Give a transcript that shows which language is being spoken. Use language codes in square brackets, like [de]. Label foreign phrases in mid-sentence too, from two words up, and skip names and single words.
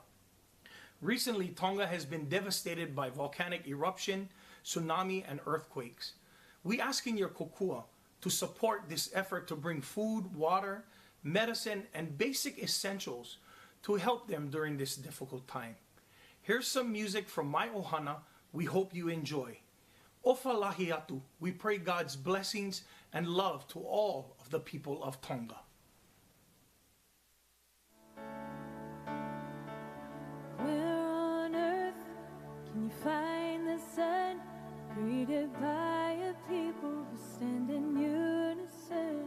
[en] Recently, Tonga has been devastated by volcanic eruption, tsunami, and earthquakes. We asking your Kokua to support this effort to bring food, water, medicine, and basic essentials to help them during this difficult time. Here's some music from my ohana we hope you enjoy. [to] Ofa lahi atu, [en] we pray God's blessings and love to all of the people of Tonga. Where on earth can you find the sun, greeted by a people who stand in unison?